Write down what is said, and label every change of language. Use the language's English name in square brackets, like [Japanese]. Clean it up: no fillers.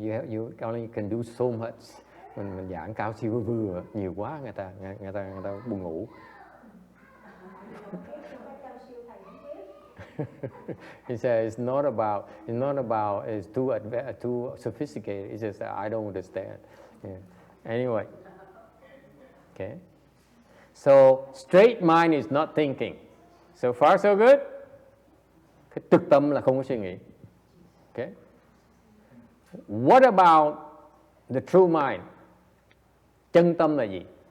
[English] You only can do so much. [Vietnamese] Mình giảng cao siêu vừa nhiều quá, người ta buồn ngủ. [English] He says it's not about it's too sophisticated. He says I don't understand. Yeah. Anyway, okay. So straight mind is not thinking. So far so good. [Vietnamese] Cái trực tâm là không có suy nghĩ. [English] Okay. What about the true mind? [Vietnamese] Chân tâm là gì?